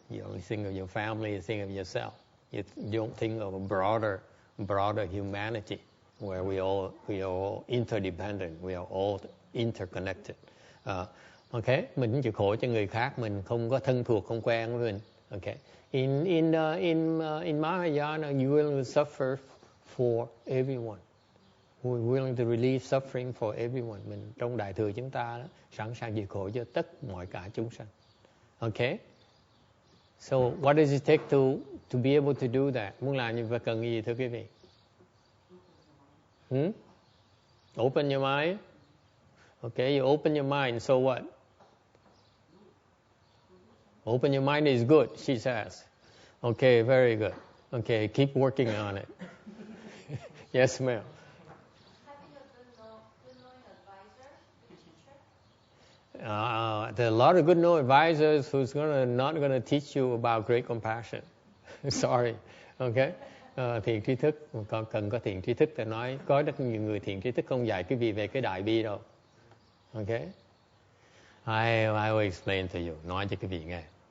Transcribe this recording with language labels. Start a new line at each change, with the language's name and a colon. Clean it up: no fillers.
English: You only think of your family, you think of yourself. You don't think of a broader humanity where we are all interdependent. We are all interconnected.
Vietnamese: Okay, mình cũng chịu khổ cho người khác, mình không có thân thuộc, không quen với mình.
English: Okay, in Mahayana, you're willing to suffer for everyone. We're willing to relieve suffering for everyone.
Vietnamese: Mình trong đại thừa chúng ta đó, sẵn sàng chịu khổ cho tất mọi cả chúng sanh.
English: Okay, so what does it take to be able to do that?
Vietnamese: Muốn làm như vậy cần gì thưa quý vị?
English: Open your mind. Okay, you open your mind, so what? Open your mind is good, she says. Okay, very good. Okay, keep working on it. Yes, ma'am. Having a good knowing advisor, a teacher. There are a lot of good knowing advisors who's not gonna teach you about great compassion. Sorry. Okay.
Vietnamese: Thiện tri thức, còn cần có thiện tri thức để nói, có rất nhiều người thiện tri thức không dạy quý vị về cái đại bi đâu. Okay?
English: I will explain to you.
Vietnamese: Nói cho quý vị nghe.